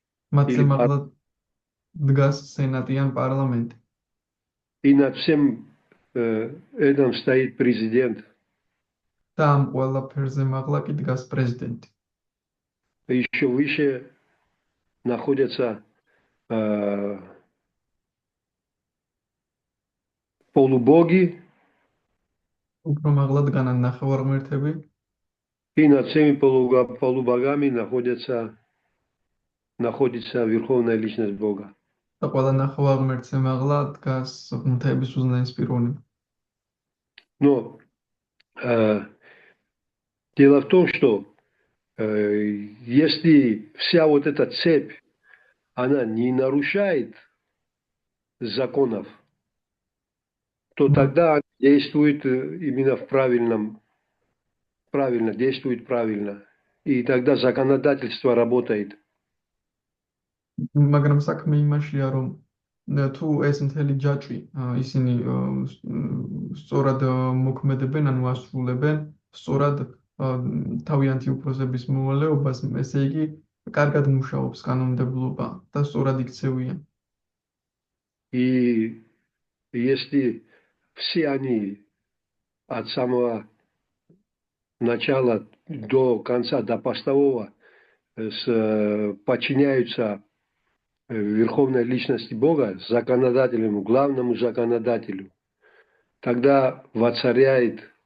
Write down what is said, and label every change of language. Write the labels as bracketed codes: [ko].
[ka] მათზე მაღლა დგას სენატი ან პარლამენტი. [ru] И над всем этим стоит президент. [ka] და ამ ყველაფერზე მაღლა კი დგას პრეზიდენტი. [ru] Еще выше находятся полубоги. [ka] უფრო მაღლა დგანან ნახევარმღერთები. [ru] И над всеми полубогами находится Верховная Личность Бога. [ka] და ყველა ნახევარმღერთზე მაღლა დგას ღმერთების უზენაესი პიროვნება. [ru] Но Дело в том, что если вся вот эта цепь, она не нарушает законов, то тогда она действует именно правильно, действует правильно. И тогда законодательство работает. [ka] მაგრამ საქმე იმაშია, რომ თუ ეს მთელი ჯაჭვი ისინი სწორად მოქმედებენ, ანუ ასრულებენ სწორად თავიანთი უფროსების მოვალეობას, ესე იგი კარგად მუშაობს კანონმდებლობა და სწორად იქცევიან. [ru] И если все они от самого начала до конца, до постового подчиняются верховной личности Бога, законодателю, главному законодателю, тогда воцаряет